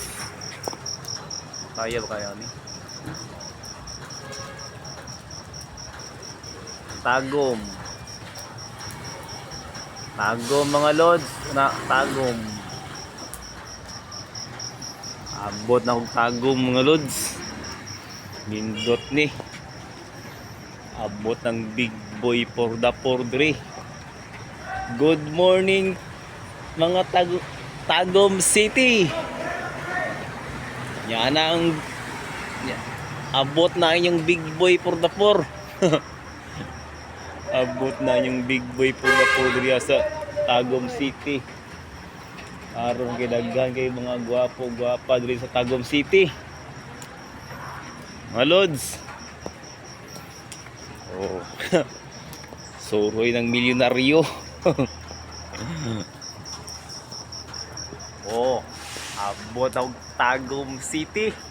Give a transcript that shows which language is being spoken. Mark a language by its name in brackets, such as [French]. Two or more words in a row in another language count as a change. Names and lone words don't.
[Cebuano] Kaya ba kaya ni? Tagum. Tagum mga lods, na tagum. Abot na kong tagum mga lods. Nindot ni. Abot ng [English] big boy for the pordre. Good morning mga Tagum City. [Filipino] Yan ang abot na yung [English] big boy for the poor. [Cebuano] Abot na yung [English] big boy for the poor [Cebuano] diya sa Tagum City. Aron kidaghan kay mga gwapo-gwapa diri sa Tagum City. Mga lods. Oh. Suroy ng milyonaryo. Oh, abot ang Tagum City.